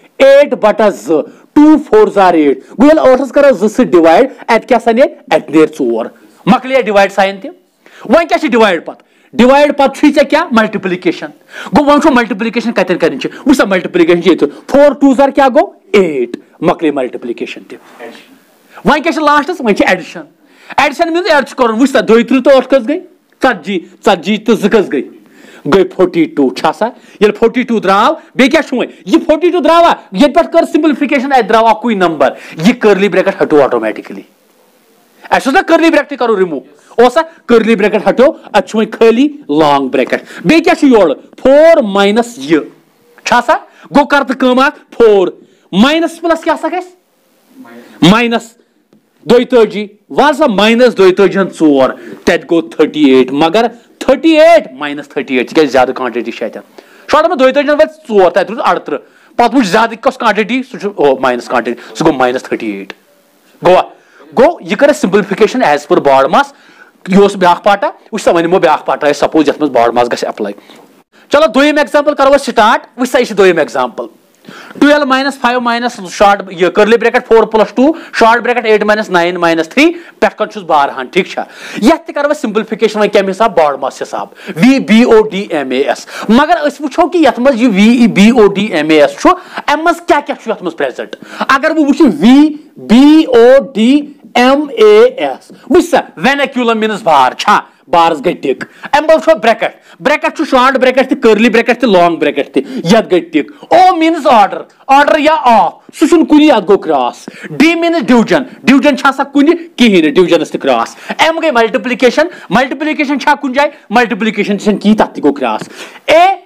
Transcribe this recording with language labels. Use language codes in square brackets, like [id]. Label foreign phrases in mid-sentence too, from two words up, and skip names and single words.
[ks] 8/2 2 4 زار 8 گوٚو ییٚلہِ 8 کرو 2 سۭتۍ ڈِوایڈ اتہِ کیٛاہ سا نیرِ اتہِ نیرِ 4 مۄکلے [en] divide sign [ks] تہِ وۄنۍ کیٛاہ چھِ ڈِوایڈ پتہٕ ڈِوایڈ پتہٕ چھُے ژےٚ کیٛاہ ملٹِپلِکیشن گوٚو وۄنۍ چھُ ملٹِپلِکیشن کتٮ۪ن کرٕنۍ چھِ وٕچھ سا ملٹِپلِکیشن چھِ ییٚتہِ 4 2 زر کیٛاہ گوٚو 8 مۄکلے ملٹِپلِکیشن تہِ وۄنۍ کیٛاہ چھِ لاسٹس وۄنۍ چھِ [en] addition addition [ks] میٖنٕز ایڈ چھُ کرُن وٕچھ سا 32 تہٕ 8 کٔژ گٔے 40 تہٕ 2 کٔژ گٔے 42 چھا سا ییٚلہِ 42 درٛاو بیٚیہِ کیٛاہ چھُ وۄنۍ یہِ 42 درٛاوا ییٚتہِ پٮ۪ٹھ کٔر سمپلفکیشن اتہِ درٛاو اکُے نمبر یہِ [en] curly bracket [ks] ہٹو آٹومیٹکلی اَسہِ اوس نا [en] curly bracket [ks] کرو رِموٗ اوسا [en] curly bracket [ks] ہٹو اتہِ چھُ وۄنۍ خٲلی [en] long bracket [ks] بیٚیہِ کیٛاہ چھُ یورٕ 4 ماینس یہِ چھا سا گوٚو کر تہٕ کٲم اکھ 4 [en] minus plus [ks] کیٛاہ سا گژھِ ماینس 42 ون سا ماینس 42 4 تتہِ گوٚو 38 مگر 38 ماینس 38 تِکیٛازِ زیادٕ کانٹِٹی چھِ اتٮ۪ن شارٹ منٛز 42 وٲتۍ 4 تتہِ روٗد 38 پتہٕ وٕچھ زیادٕ کۄس کانٹِٹی سُہ چھُ [en] minus quantity [ks] سُہ گوٚو ماینس 38 گوٚوا گوٚو یہِ کٔر اَسہِ سمپلفکیشن [en] as per BODMAS [ks] یہِ اوس بیاکھ پاٹا وٕچھ سا وۄنۍ نِمو بیاکھ پاٹا أسۍ سپوز یتھ منٛز باڈ ماس گژھِ اپلاے چلو دوٚیِم ایگزامپل کرو أسۍ سٹارٹ وٕچھ سا یہِ چھُ دوٚیِم ایگزامپل 12 - 5 شارٹ یہ [en] curly bracket [ks] 4 + 2 [en] short bracket [ks] 8 - 9 - 3 پٮ۪ٹھ کَن چھُس بارہان ٹھیک چھا یتھ تہِ کرو أسۍ سمپلفکیشن وۄنۍ کمہِ حساب باڈ ماس حساب وی بی او ڈی ایم اے ایس مگر أسۍ وٕچھو کہِ یتھ منٛز یہِ وی بی او ڈی ایم اے ایس چھُ امہِ منٛز کیٛاہ کیٛاہ چھُ یتھ منٛز پریزنٹ اگر بہٕ وٕچھِ وی بی او ڈی ایم اے ایس وٕچھ سا وینیکیولم میٖنٕز بار چھا بارس گٔے ٹِک امہِ پتہٕ وٕچھو [en] bracket bracket [ks] چھُ [en] short bracket [ks] تہِ [en] curly bracket [ks] تہِ [en] long bracket [ks] تہِ یتھ گٔے ٹِک او میٖنٕز آرڈر یا آف سُہ چھُنہٕ کُنہِ یتھ گوٚو [en] cross D [ks] میٖنٕز ڈِوجن چھا سا کُنہِ کِہینۍ نہٕ ڈِوجنس تہِ [en] cross M [ks] گٔے ملٹِپلِکیشن چھا کُنہِ جایہِ ملٹِپلِکیشن چھنہٕ کِہینۍ تتھ تہِ گوٚو [en] cross A